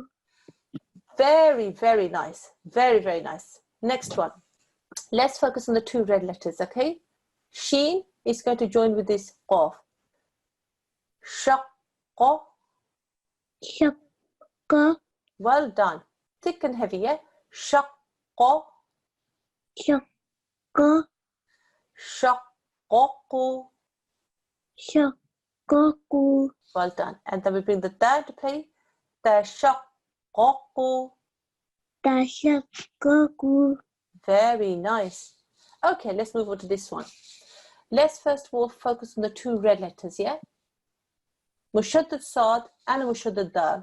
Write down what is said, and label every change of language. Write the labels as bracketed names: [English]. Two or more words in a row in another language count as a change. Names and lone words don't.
[English] Very, very nice. Very, very nice. Next one. Let's focus on the two red letters. Okay, sheen is going to join with this qaf. Shaqqa. Shaka. Well done. Thick and heavy, yeah? Shaqqa. Shaka. Shaqqaqu. Shakaku. Well done. And then we bring the da to play. Tashaqqaqu. Tashakaku. Very nice. Okay, let's move on to this one. Let's first of all focus on the two red letters, yeah? [Arabic] مشدد صاد [English] and [Arabic] مشدد دال.